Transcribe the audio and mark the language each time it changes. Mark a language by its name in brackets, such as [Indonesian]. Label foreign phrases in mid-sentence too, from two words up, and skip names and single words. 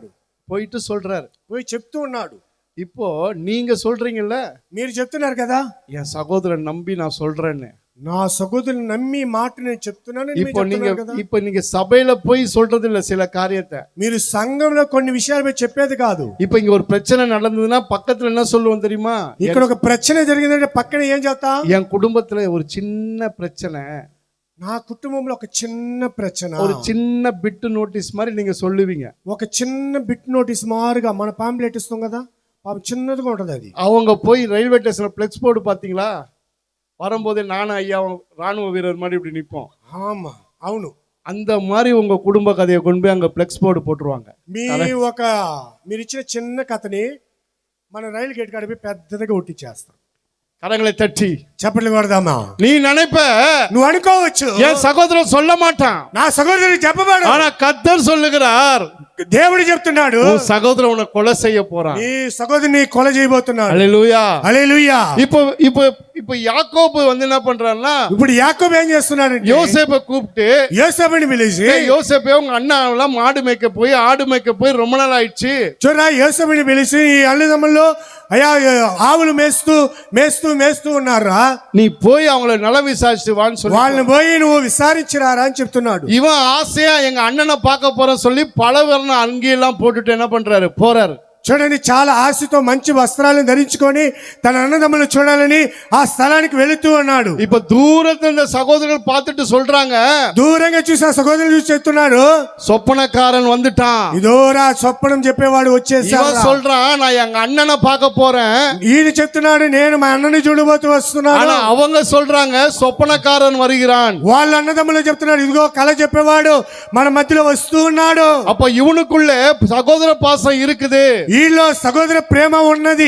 [Tamil] போயிட்டு சொல்றாரு. [Telugu] పోయి చెప్తూ ఉన్నాడు. [Tamil] இப்போ நீங்க சொல்றீங்கல்ல, [Telugu] మీరు చెప్తున్నారు కదా, [Tamil] என் சகோதரன் நம்பி நான் சொல்றேன்னு. [Telugu] నా సహోదరుని నమ్మి మాట నేను చెప్తున్నాను. [Tamil] இப்போ நீங்க சபையில போய் சொல்றது இல்ல சில காரியத்தை. [Telugu] మీరు సంఘంలో కొన్ని విషయాలు పోయి చెప్పేది కాదు. [Tamil] இப்போ இங்க ஒரு பிரச்சனை நடந்ததுன்னா பக்கத்துல என்ன சொல்லுவோம் தெரியுமா? [Telugu] ఇక్కడ ఒక ప్రశ్న జరిగిందంటే పక్కన ఏం చెప్తా? [Tamil] என் குடும்பத்துல ஒரு சின்ன பிரச்சனை, [Telugu] నా కుటుంబంలో ఒక చిన్న ప్రశ్న, [Tamil] ஒரு சின்ன [English] bit notice [Tamil] மாதிரி நீங்க சொல்லுவீங்க. [Telugu] ఒక చిన్న [English] bit notice [Telugu] మారుగా మన పాంప్లెట్ ఇస్తాం కదా, పాపం చిన్నదిగా ఉంటది అది. [Tamil] அவங்க போய் [English] railway stationல flex board [Tamil] பாத்தீங்களா, வரும்போதே நானும் ஐயா ராணுவ வீரர் மாதிரி இப்படி நிற்போம். ஆமா, అవును. அந்த மாதிரி உங்க குடும்ப கதையை கொண்டு போய் அங்க [English] flex board [Tamil] போட்டுருவாங்க. [Telugu] మీరు ఇచ్చిన చిన్న కథని మన రైలు గేట్ కాడిపి పెద్దదిగా ఒట్టిచ్చేస్తాం. [Tamil] கரங்களை தட்டி [Telugu] చప్పట్లు కొడదామా? [Tamil] நீ நினைப்ப, [Telugu] నువ్వు అనుకోవచ్చు, [Tamil] என் சகோதரன் சொல்ல மாட்டான், [Telugu] నా సహోదరుడు చెప్పబాడు. [Tamil] ஆனா கர்த்தர் சொல்லுகிறார், [Telugu] దేవుడు చెప్తున్నాడు, [Tamil] உன் సహోదరன் உன்னை கொலை செய்ய போறான். [Telugu] నీ సహోదరుని కొల చేయబోతున్నాడు. హల్లెలూయా. హల్లెలూయా. [Tamil] இப்போ யாக்கோபு வந்து என்ன பண்றான்னா, [Telugu] ఇప్పుడు యాకోబు ఏం చేస్తున్నాడు? [Tamil] யோசேப்பை கூப்பிட்டு, [Telugu] యోసేపుని పిలిచి, [Tamil] யோசேப்பே உங்க அண்ணா எல்லாம் மாடு மேய்க்க போய் ஆடு மேய்க்க போய் ரொம்ப நாள் ஆயிடுச்சு. [Telugu] చూడరా, యోసేపుని పిలిచి, ఈ అన్నదమ్ముల్లో అయ్యా ఆవులు మేస్తూ మేస్తూ మేస్తూ ఉన్నారా, [Tamil] நீ போய் அவங்கள நல விசாரிச்சு வான்னு சொல்லி [Telugu] వాళ్ళని పోయి నువ్వు విచారించిరారా అని చెప్తున్నాడు. [Tamil] இவன் ஆசையா எங்க அண்ணனை பார்க்க போறேன்னு சொல்லி பல வர்ண அங்கியெல்லாம் போட்டுட்டு என்ன பண்றாரு, போறாரு. [Telugu] చూడండి, చాలా ఆశతో మంచి వస్త్రాలను ధరించుకొని తన అన్నదమ్ములు చూడాలని ఆ స్థలానికి వెళుతూ ఉన్నాడు. [Tamil] இப்ப தூரத்துல இந்த சகோதரர்கள் பார்த்துட்டு சொல்றாங்க, [Telugu] దూరంగా చూసి ఆ సహోదరులు చూసి చెప్తున్నాడు, [Tamil] சொப்பனக்காரன் வந்துட்டான். [Telugu] ఇదోరా స్వప్నం చెప్పేవాడు వచ్చేసాడు. [Tamil] இவன் சொல்றான், நான் எங்க அண்ணனை பார்க்க போறேன். [Telugu] ఈయన చెప్తున్నాడు, నేను మా అన్నని చూడబోతూ వస్తున్నాను. [Tamil] ஆனா அவங்க சொல்றாங்க, சொப்பனக்காரன் வருகிறான். [Telugu] వాళ్ళ అన్నదమ్ములు చెప్తున్నారు, ఇదిగో కళ చెప్పేవాడు మన మధ్యలో వస్తూ ఉన్నాడు. [Tamil] அப்ப இவனுக்குள்ள சகோதர பாசம் இருக்குது, [Telugu] వీళ్ళలో సహోదర ప్రేమ ఉన్నది.